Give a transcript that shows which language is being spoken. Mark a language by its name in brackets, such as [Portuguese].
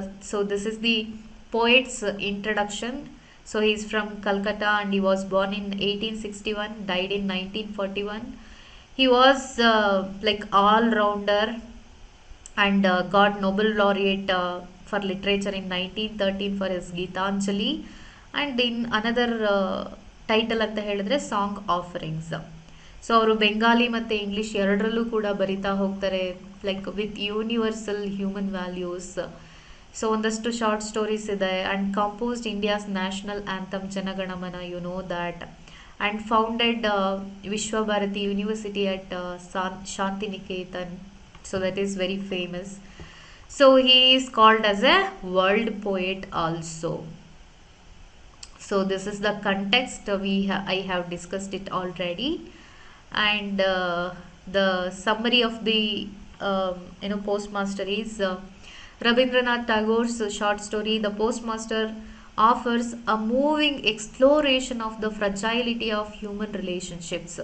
[English] So this is the poet's introduction. So he is from Calcutta and he was born in 1861, died in 1941. He was like all-rounder and got Nobel laureate for literature in 1913 for his Geetanjali, and in another title [Kannada] ಅಂತ ಹೇಳಿದ್ರೆ [English] Song offerings. [Kannada] So ಅವರು ಬೆಂಗಾಲಿ ಮತ್ತು English ಎರಡರಲ್ಲೂ ಕೂಡ ಬರಿತಾ ಹೋಗ್ತಾರೆ, [English] Like with universal human values. So ಒಂದಷ್ಟು short stories ಇದೆ. And composed India's national anthem Jana Gana Mana, you know that. And founded Visva Bharati university at Shantiniketan. So that is very famous. So he is called as a world poet also. So this is the context. I have discussed it already, and the summary of the postmaster is Rabindranath Tagore's short story The Postmaster offers a moving exploration of the fragility of human relationships.